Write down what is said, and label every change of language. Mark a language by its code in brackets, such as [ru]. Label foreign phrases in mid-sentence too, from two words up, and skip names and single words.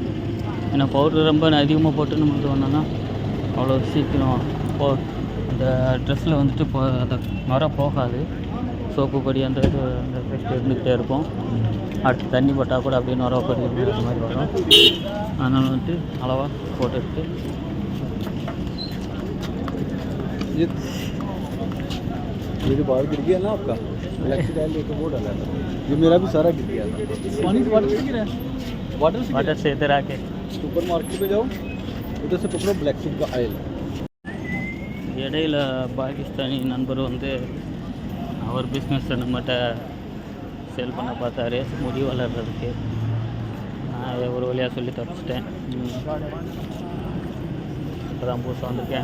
[ta] ஏன்னா பவுட்ரு ரொம்ப அதிகமாக போட்டு நம்ம இது பண்ணோன்னா அவ்வளோ சீக்கிரம் அந்த ட்ரெஸ்ஸில் வந்துட்டு அந்த நுரை போகாது. சோப்பு பொடி அந்த இது அந்த பேஸ்ட் இருந்துக்கிட்டே இருக்கும். அடுத்து தண்ணி போட்டால் கூட அப்படியே நுரை பொடி அந்த மாதிரி வரும். அதனால் வந்துட்டு அளவாக போட்டுட்டு [hi] मेरे बाहर गिर गया ना आपका इलेक्ट्रिक आयल लेके वो डाला था, ये मेरा भी सारा गिर गया था। पानी से वाटर से गिरा है, वाटर से इधर आके सुपर मार्केट पे जाओ, उधर से पकड़ो [en] black seed [hi] का आयल। [ta] இடையில் பாகிஸ்தானி நண்பர் வந்து அவர் பிஸ்னஸை நம்மகிட்ட சேல் பண்ண பார்த்தாரு, முடி வளர்கிறதுக்கு. நான் ஒரு வழியாக சொல்லி தப்பிச்சிட்டேன். இப்போ தான் புதுசாக வந்துருக்கேன்.